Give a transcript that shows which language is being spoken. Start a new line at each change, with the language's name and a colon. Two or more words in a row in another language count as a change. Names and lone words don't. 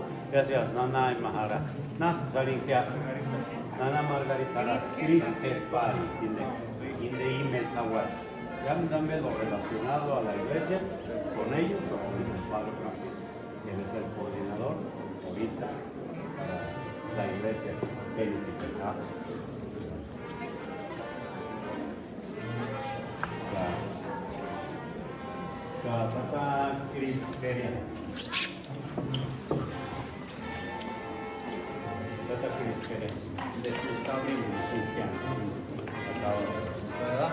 Spanish: Gracias, Nana y Mahara, Nana Margarita, Cris Espari, Inde Imesawat. Dame lo relacionado a la iglesia, con ellos o con el Padre Francisco, él es el coordinador ahorita. La iglesia benedictina. Tata Cristeria. Tata Cristeria. Está bien, ¿verdad?